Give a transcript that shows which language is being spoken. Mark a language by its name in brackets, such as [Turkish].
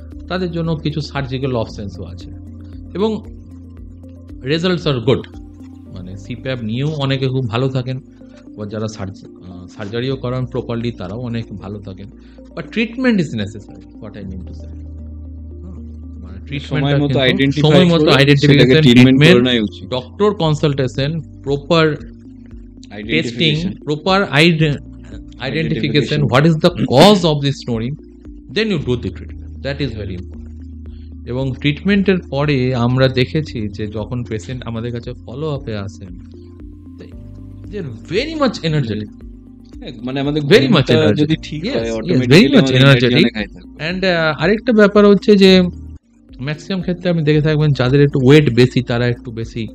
[Bangla] তাদের জন্য কিছু সার্জিক্যাল অপশনসও আছে এবং [English] Results are good. [Bangla] মানে সিপ্যাপ নিয়েও অনেকে খুব ভালো থাকেন, বা যারা সার্জারিও করান প্রপারলি তারাও অনেক ভালো থাকেন। [English] But treatment is necessary, what I mean to say. [Bangla] সময় মতো [English] Identification, treatment, doctor consultation, proper testing, proper identification, what is the cause of the snoring, then you do the treatment. That is very important. [Bangla] এবং ট্রিটমেন্টের পরে আমরা দেখেছি যে যখন patient আমাদের কাছে ফলো আপে আসেন, [English] they are very much energetic, [Bangla] মানে আমাদের [English] very much energetic, [Bangla] যদি ঠিক হয় [English] very much energetic. [Bangla] And আরেকটা ব্যাপার হচ্ছে যে ম্যাক্সিমাম ক্ষেত্রে আপনি দেখে থাকবেন যাদের একটু ওয়েট বেশি তারা একটু বেশি